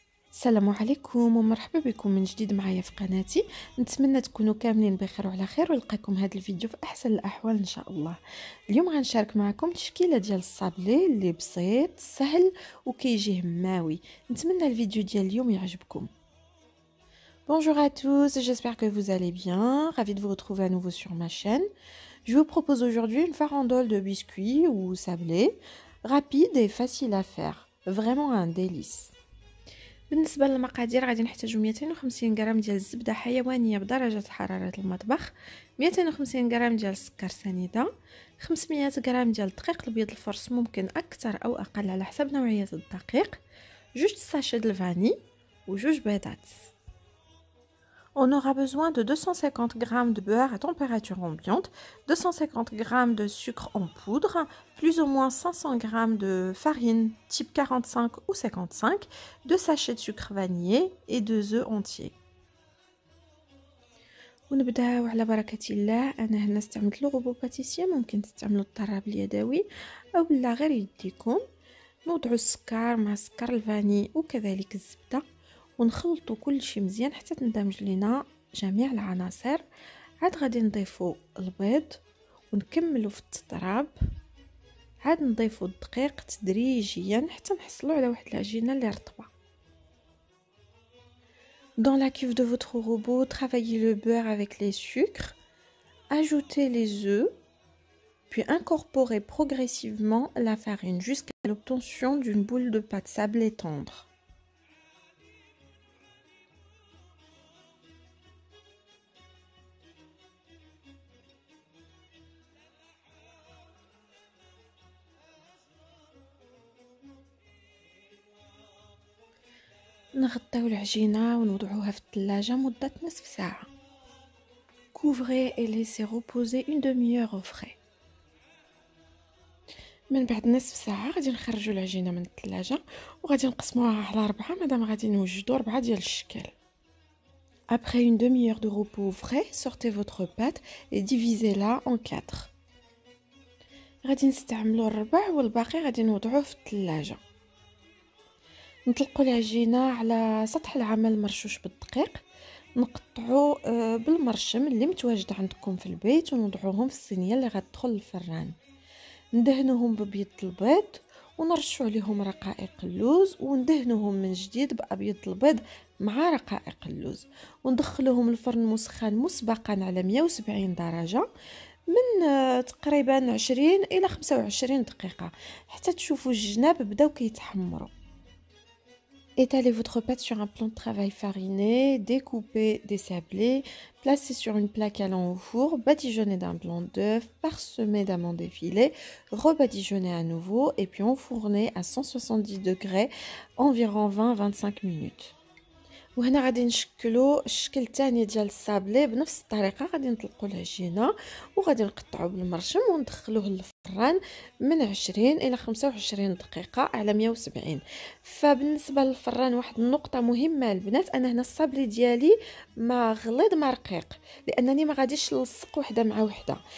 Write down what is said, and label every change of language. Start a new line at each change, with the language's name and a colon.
Arabic: السلام عليكم ومرحبا بكم من جديد معايا في قناتي. نتمنى تكونوا كاملين بخير وعلى خير ولقاكم هذا الفيديو في احسن الاحوال ان شاء الله. اليوم غنشارك معكم تشكيله ديال الصابلي اللي بسيط سهل وكيجي هماوي. نتمنى الفيديو ديال اليوم يعجبكم.
French: Bonjour à tous, j'espère que vous allez bien. Ravie de vous retrouver à nouveau sur ma chaîne. Je vous propose aujourd'hui une farandole de biscuits ou sablés, rapide et facile à faire. Vraiment un délice.
Arabic: بالنسبه للمقادير غادي نحتاجو 250 غرام ديال الزبده حيوانيه بدرجه حراره المطبخ، 250 غرام ديال السكر سنيده، 500 غرام ديال الدقيق الابيض الفرص ممكن اكثر او اقل على حسب نوعيه الدقيق، جوج ساشي د الفاني وجوج بيضات.
French: On aura besoin de 250 g de beurre à température ambiante, 250 g de sucre en poudre, plus ou moins 500 g de farine type 45 ou 55, 2 sachets de sucre vanillé et 2 œufs entiers.
Arabic: ونبداو على بركة الله. انا هنا استعملت لو باتيسيه، ممكن تستعملوا الطراب اليدوي او لا غير يديكم. نوضعوا السكر مع سكر الفاني وكذلك الزبده ونخلطوا كل شيء مزيان حتى تندمج لنا جميع العناصر. عاد غادي نضيفوا البيض ونكملوا في التضراب، عاد نضيفوا الدقيق تدريجيا حتى نحصلوا على واحد العجينه اللي رطبه.
French: Dans la cuve de votre robot, travaillez le beurre avec les sucres, ajoutez les œufs, puis incorporez progressivement la farine jusqu'à l'obtention d'une boule de pâte sablée tendre.
Arabic: نغطيو العجينه ونوضعوها في الثلاجه مده نصف ساعه.
French: Couvrez et laissez reposer une demi-heure au frais.
Arabic: من بعد نصف ساعه غادي نخرجوا العجينه من الثلاجه وغادي نقسموها على 4 مادام غادي نوجدوا 4 ديال الشكل.
French: Après une demi-heure de repos au frais, sortez votre pâte et divisez-la en 4.
Arabic: غادي نستعملوا الربع والباقي غادي نوضعوه في الثلاجه. نطلقوا العجينه على سطح العمل مرشوش بالدقيق، نقطعوا بالمرشم اللي متواجد عندكم في البيت ونوضعوهم في الصينيه اللي غتدخل الفران. ندهنوهم ببيض البيض ونرشوا عليهم رقائق اللوز وندهنوهم من جديد بابيض البيض مع رقائق اللوز وندخلوهم الفرن مسخن مسبقا على 170 درجه من تقريبا 20 الى 25 دقيقه حتى تشوفوا الجناب بداو كيتحمروا.
French: Étalez votre pâte sur un plan de travail fariné, découpez des sablés, placez sur une plaque allant au four, badigeonnez d'un blanc d'œuf, parsemez d'amandes effilées, rebadigeonnez à nouveau et puis enfournez à 170 degrés environ 20-25 minutes.
Arabic: وهنا غادي نشكلوا الشكل الثاني ديال الصابلي بنفس الطريقه. غادي نطلقوا العجينه وغادي نقطعوا بالمرشم وندخلوه للفران من 20 الى 25 دقيقه على 170. فبالنسبه للفران واحد النقطه مهمه البنات، انا هنا الصابلي ديالي ما غليظ ما رقيق لانني ما غاديش نلصق وحده مع وحده.